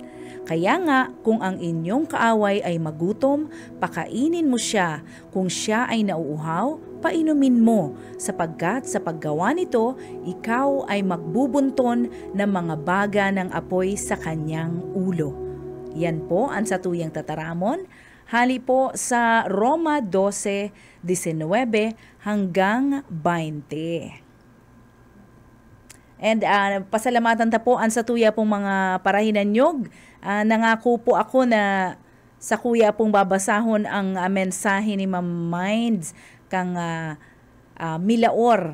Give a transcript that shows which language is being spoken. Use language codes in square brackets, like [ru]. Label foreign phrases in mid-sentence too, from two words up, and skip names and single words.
[tl] Kaya nga, kung ang inyong kaaway ay magutom, pakainin mo siya. Kung siya ay nauuhaw, painumin mo, sapagkat sa paggawa nito, ikaw ay magbubunton ng mga baga ng apoy sa kanyang ulo. [bik] Yan po ang satuyang tataramon. Hali po sa Roma 12:19 hanggang 20. And pasalamatan ta po ang satuya pong mga parahinanyog. Nangako po ako na sa kuya pong babasahon ang mensahe ni Ma'am Minds kang Milaor.